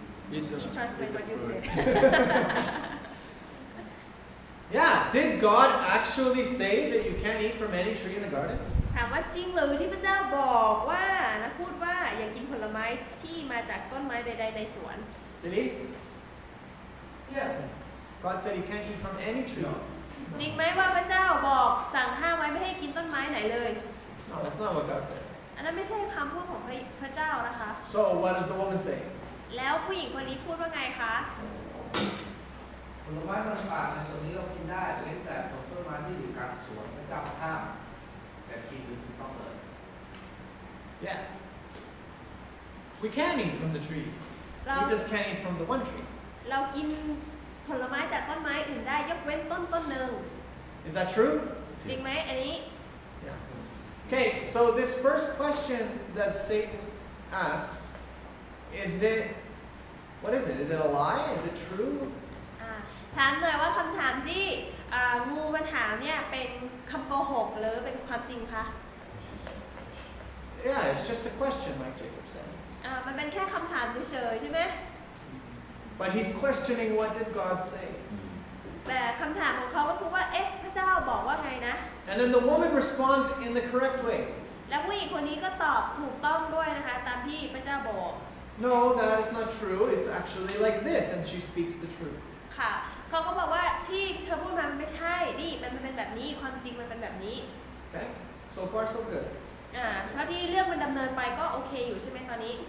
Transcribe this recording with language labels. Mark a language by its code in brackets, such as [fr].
[en] He translates what you said Yeah, did God actually say that you can't eat from any tree in the garden? [th] ถามว่าจริงหรือที่พระเจ้าบอกว่านะพูดว่าอย่ากินผลไม้ที่มาจากต้นไม้ใดๆในสวน [en] Did he? Yeah. God said you can't eat from any tree. [th] จริงไหมว่าพระเจ้าบอกสั่งห้ามไว้ไม่ให้กินต้นไม้ไหนเลย [en] No, that's not what God said. [th] อันนั้นไม่ใช่คำพูดของพระเจ้านะคะ [en] So, what does the woman say? [th] แล้วผู้หญิงคนนี้พูดว่าไงคะ ผลไม้มันป่าในส่วนนี้เรากินได้เว้นแต่ผลต้นไม้ที่อยู่กลางสวนพระเจ้าห้ามแต่กินถูกต้องเลย [en] Yeah. We can eat from the trees. We just can't eat from the one tree. [th] เรากินผลไม้จากต้นไม้อื่นได้ยกเว้นต้นหนึ่ง [en] Is that true? [th] จริงไหมอันนี้ [en] Yeah. Okay, so this first question that Satan asks, what is it? Is it a lie? Is it true? [th] ถามหน่อยว่าคำถามที่งูมันถามเนี่ยเป็นคำโกหกหรือเป็นความจริงคะ [en] Yeah, it's just a question, like Jacob said. [th] มันเป็นแค่คำถามเฉยๆใช่ไหม [en] But he's questioning what did God say. [th] แต่คำถามของเขาก็คือว่าเอ๊ะพระเจ้าบอกว่าไงนะ [en] And then the woman responds in the correct way. [th] แล้วผู้หญิงคนนี้ก็ตอบถูกต้องด้วยนะคะตามที่พระเจ้าบอก [en] No, that is not true. It's actually like this, and she speaks the truth. [th] ค่ะเขาก็บอกว่าที่เธอพูดมามันไม่ใช่นี่มันเป็นแบบนี้ความจริงมันเป็นแบบนี้ [en] Okay? So far, so good. [th] เท่าที่เรื่องมันดำเนินไปก็โอเคอยู่ใช่ไหมตอนนี้